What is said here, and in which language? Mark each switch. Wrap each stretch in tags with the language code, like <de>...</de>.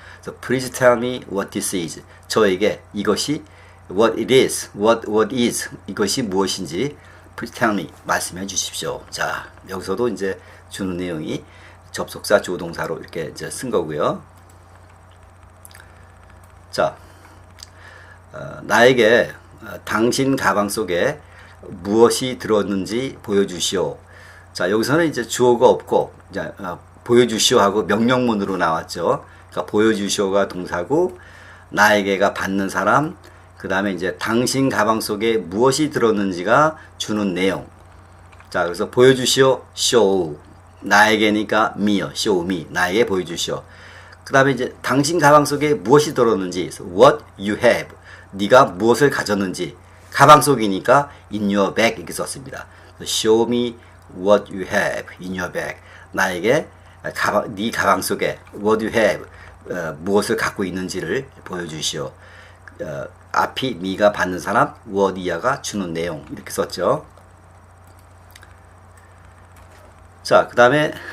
<ko>그래서</ko> <en>please tell me what this is.</en> <ko>저에게 이것이</ko> <en>what it is. what is.</en> <ko>이것이 무엇인지</ko> <en>please tell me.</en> <ko>말씀해 주십시오. 자, 여기서도 이제 주는 내용이 접속사 주어동사로 이렇게 이제 쓴 거고요. 자, 나에게 당신 가방 속에 무엇이 들었는지 보여주시오. 자, 여기서는 이제 주어가 없고 이제 보여주시오 하고 명령문으로 나왔죠. 그러니까 보여주시오가 동사고 나에게가 받는 사람, 그 다음에 이제 당신 가방 속에 무엇이 들었는지가 주는 내용. 자, 그래서 보여주시오, show. 나에게니까 me요, show me. 나에게 보여주시오. 그 다음에 이제 당신 가방 속에 무엇이 들었는지,</ko> <en>what you have.</en> <ko>네가 무엇을 가졌는지. 가방 속이니까</ko> <en>in your bag</en> <ko>이렇게 썼습니다.</ko> <en>Show me what you have in your bag.</en> <ko>나에게 네 가방 속에</ko> <en>what you have</en> <ko>무엇을 갖고 있는지를 보여주시오. 앞이 me가 받는 사람, what 이하가 주는 내용 이렇게 썼죠. 자, 그 다음에</ko>